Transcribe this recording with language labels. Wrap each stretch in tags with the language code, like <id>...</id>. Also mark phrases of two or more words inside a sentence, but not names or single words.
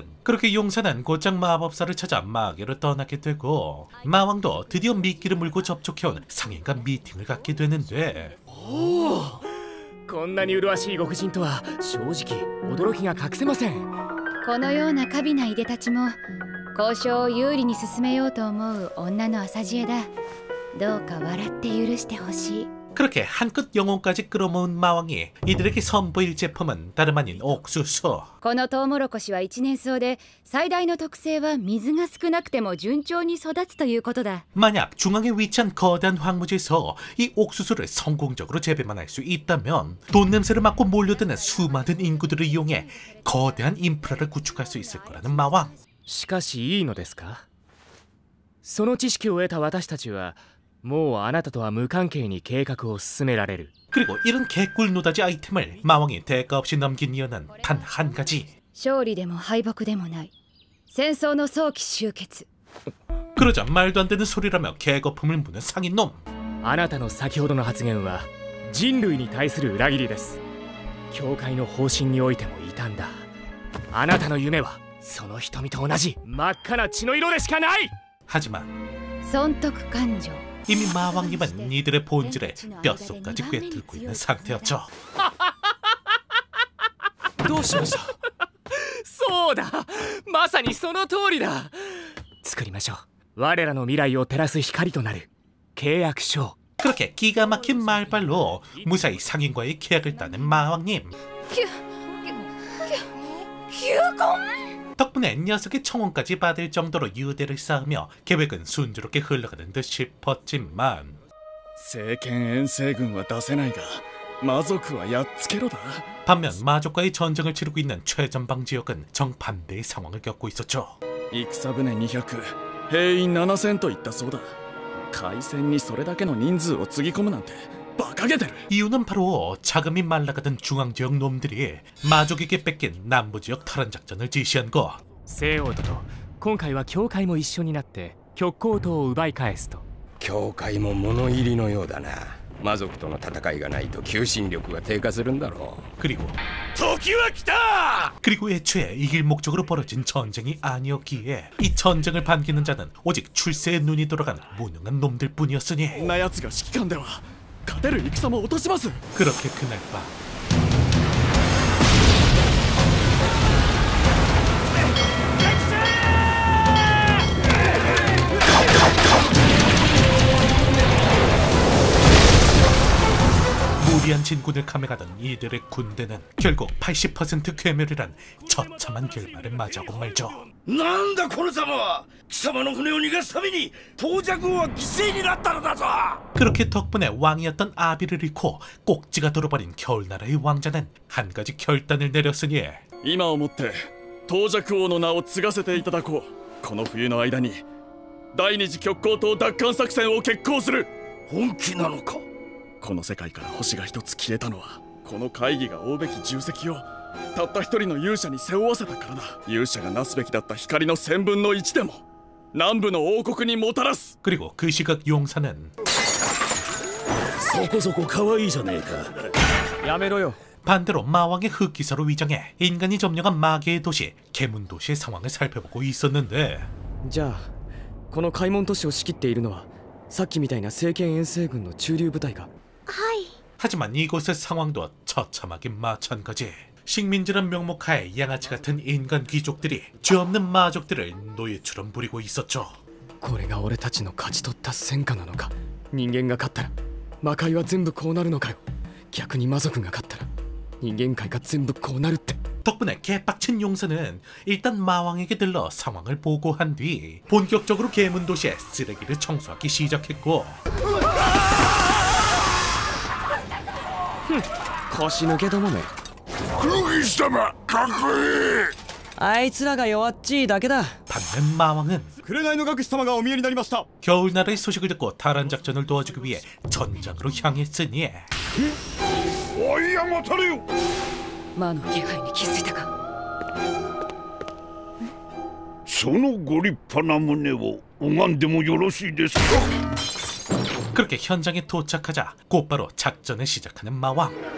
<ko>그렇게 용사는 곧장 마법사를 찾아 마계로 떠나게 되고, 마왕도 드디어 미끼를 물고 접촉해온 상인과 미팅을 갖게 되는데,</ko> <ja>こんなに麗しいご婦人とは正直驚きが隠せません。このような華美ないでたちも交渉を有利に進めようと思う女の浅知恵だ。どうか笑って許してほしい。</ja> <ko>그렇게 한껏 영혼까지 끌어모은 마왕이 이들에게 선보일 제품은 다름 아닌 옥수수.</ko> <ja>このトウモロコシは一年草で最大の特性は水が少なくても順調に育つということだ。</ja> <ko>만약 중앙에 위치한 거대한 황무지에서 이 옥수수를 성공적으로 재배만 할 수 있다면 돈 냄새를 맡고 몰려드는 수많은 인구들을 이용해 거대한 인프라를 구축할 수 있을 거라는 마왕.</ko> <ja>しかしいいのですか？その知識を得た私たちはもうあなたとは無関係に計画を進められる。</ja> <ko>그리고 이런 개꿀 노다지 아이템을 마왕이 대가 없이 넘긴 이유는 단 한 가지.</ko> <ja>勝利でも敗北でもない戦争の早期終結。</ja> <ko>그러자 말도 안 되는 소리라며 개거품을 무는 상인놈.</ko> <ja>あなたの先ほどの発言は人類に対する裏切りです。教会の方針においても異端だ。あなたの夢はその瞳と同じ真っ赤な血の色でしかない。</ja> <ko>하지만</ko> <ja>損得感情。</ja> <ko>이미 마왕님은 이들의 본질에 뼛속까지 꿰뚫고 있는 상태였죠.</ko> <ja>どうしました？そうだ、まさにその通りだ。作りましょう。我らの未来を照らす光となる契約書。</ja> <ko>그렇게 기가 막힌 말발로 무사히 상인과의 계약을 따는 마왕님. 덕분에 녀석의 청혼까지 받을 정도로 유대를 쌓으며 계획은 순조롭게 흘러가는 듯 싶었지만,</ko> <ja>政権遠征軍は出せないが魔族はやっつけろだ。</ja> <ko>반면 마족과의 전쟁을 치르고 있는 최전방 지역은 정반대의 상황을 겪고 있었죠.</ko> <ja>戦船200、兵員7000といったそうだ。海戦にそれだけの人数をつぎ込むなんて馬鹿げてる。</ja> <ko>이유는 바로 자금이 말라가던 중앙지역 놈들이 마족에게 뺏긴 남부지역 탈환 작전을 지시한 거.</ko> <ja>西欧都と今回は教会も一緒になって極光島を奪い返すと。教会も物入りのようだな。魔族との戦いがないと求心力が低下するんだろう。</ja> <ko>그리고</ko> <ja>時は来た!</ja> <ko>그리고 애초에 이길 목적으로 벌어진 전쟁이 아니었기에 이 전쟁을 반기는 자는 오직 출세에 눈이 돌아간 무능한 놈들 뿐이었으니</ko> <ja>こんな奴が指揮官では勝てる戦も落とします。</ja> <ko>그렇게 그날 밤 무리한 진군을 감행하던 이들의 군대는 결국 80% 괴멸이란 처참한 결말을 맞이하고 말죠.</ko> <ja>なんだこのざまは。貴様の船を逃がすために東尺王は犠牲になったのだぞ。</ja> <ko>그렇게 덕분에 왕이었던 아비를 잃고 꼭지가 돌아버린 겨울나라의 왕자는 한 가지 결단을 내렸으니</ko> <ja>今をもって東尺王の名を継がせていただこう。この冬の間に第二次極光島奪還作戦を決行する。本気なのか。この世界から星が一つ消えたのはこの会議が負うべき重責をたった一人の勇者に背負わせたからだ。勇者がなすべきだった光の1000分の1でも南部の王国にもたらす。</ja> <ko>그리고 그 시각 용사는</ko> <ja>そこそこ可愛いじゃねえか。やめろよ。</ja> <ko>반대로 마왕의 흑기사로 위장해 인간이 점령한 마계의 도시 개문도시의 상황을 살펴보고 있었는데</ko> <ja>じゃあこの開門都市を仕切っているのはさっきみたいな政権遠征軍の駐留部隊が。</ja> <ko>하지만 이곳의 상황도 처참하긴 마찬가지. 식민지란 명목하에 양아치 같은 인간 귀족들이 죄 없는 마족들을 노예처럼 부리고 있었죠.</ko> <ja>これが俺たちの勝ち取った戦果なのか。人間が勝ったら魔界は全部こうなるのかよ。逆に魔族が勝ったら人間界が全部こうなるって。</ja> <ko>덕분에 개빡친 용사는 일단 마왕에게 들러 상황을 보고한 뒤 본격적으로 개문도시의 쓰레기를 청소하기 시작했고</ko> <ja>腰抜けどもめ。黒木様かっこいい。あいつらが弱っちいだけだ。</ja> <ko>반면 마왕은</ko> <ja>紅の学士様がお見えになりました。</ja> <ko>겨울나라의 소식을 듣고 탈환 작전을 도와주기 위해 전장으로 향했으니</ko> <ja>おいやもたれよ。魔の気配に気づいたか。そのご立派な胸を拝んでもよろしいですか。</ja> <ko>그렇게 현장에 도착하자 곧바로 작전을 시작하는 마왕.</ko>